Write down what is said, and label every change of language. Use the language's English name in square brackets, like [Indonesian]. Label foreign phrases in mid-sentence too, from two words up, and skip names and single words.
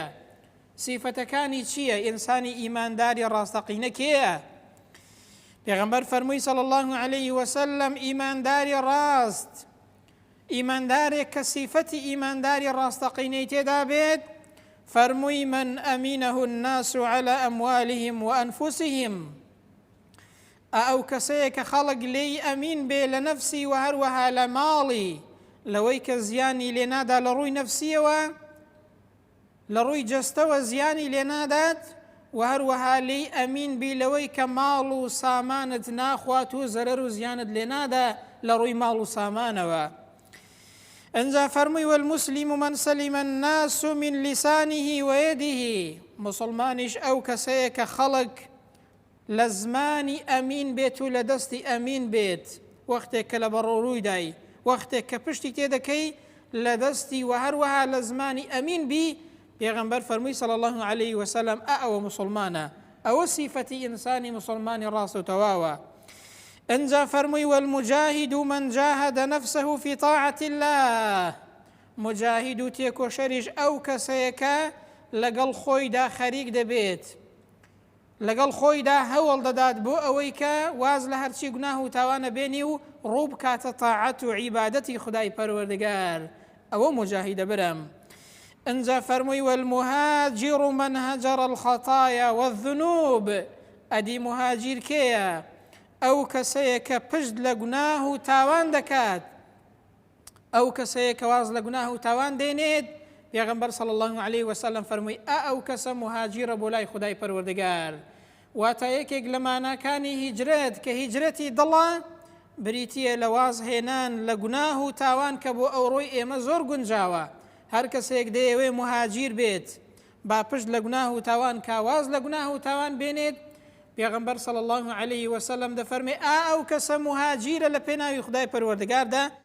[Central Kurdish] سیفەتەکانی چییە؟ ئینسانی ئیمانداری ڕاستەقینە کێیە؟ پێغەمبەر فەرمووی [Arabic] صلی الله علیه وسلم [Central Kurdish] ئیمانداری ڕاست ئیماندارێک کە سیفەتی ئیمانداری ڕاستەقینەی تێدا بێت فەرمووی [Arabic] من ئەمینەه الناس على ئەموالهم وأنفسهم [Central Kurdish] ئەو کەسەیە کە خەڵک لێی ئەمین بێ لە نەفسی و هەروەها لە ماڵی لەوەی کە زیانی لێنادا لە ڕووی نەفسیەوە لە ڕووی جەستەوە زیانی لێنادات و هەروەها لێی ئەمین بی لەوەی کە ماڵ و سامانت ناخوات و زەرەر و زیانت لێنادا لە ڕووی ماڵ و سامانەوە. ئەنجا فەرمووی [Arabic] والمسلم من سلم الناس من لسانه ويده [Central Kurdish] مسلمانیش ئەو کەسەیە کە خەڵک لە زمانی ئەمین بێت و لە دەستی ئەمین بێت وەختێک کە لە بەڕۆڕوویدای وەختێک کە پشتی تێدەکەی لە دەستی و هەروەها لە زمانی ئەمین بی پێغەمبەر فەرمووی [Arabic] صلی الله علیه وسلم [Central Kurdish] ئەوە مسلمانە ئەوە سیفەتی ئینسانی مسلمانی ڕاست و تەواوە. ئەنجا فەرمووی [Arabic] والمجاهد من جاهد نفسه في طاعة الله [Central Kurdish] مجاهد و تێکۆشەریش ئەو کەسەیە کە لەگەڵ خۆیدا خەریک دەبێت لەگەڵ خۆیدا هەوڵ دەدات بۆ ئەوەی کە واز لە هەرچی گوناه و تاوانە بێنی و ڕوو بکاتە تاعەت و عیبادەتی خودای پەروەردگار ئەوە مجاهیدە برم. ئەنجا فەرمووی [Arabic] والمهاجر من هجر الخطايا والذنوب [Central Kurdish] ئەدی مهاجر کێیە؟ ئەو کەسەیە کە پشت لە گوناه و تاوان دەکات ئەو کەسەیە کە واز لە گوناه و تاوان دێنێت پێغەمبەر [Arabic] صلی الله علیه وسلم [Central Kurdish] فەرمووی ئەو کەسە مهاجرە بۆ لای خودای پەروەردگار واتە یەکێک لە ماناکانی هیجرەت کە هیجرەتی دڵە بریتیە لە واز هێنان لە گوناه و تاوان کە بۆ ئەو ڕۆی ئێمە زۆر گونجاوە هەر کەسێک دەیەوێ مهاجر بێت با پشت لە گوناه و تاوان کاواز لە گوناه و تاوان بێنێت پێغەمبەر [Arabic] صلی الله علیه وسلم [Central Kurdish] دەفەرمێ ئەو کەسە مهاجرە لە پێناوی خودای پەروەردگاردا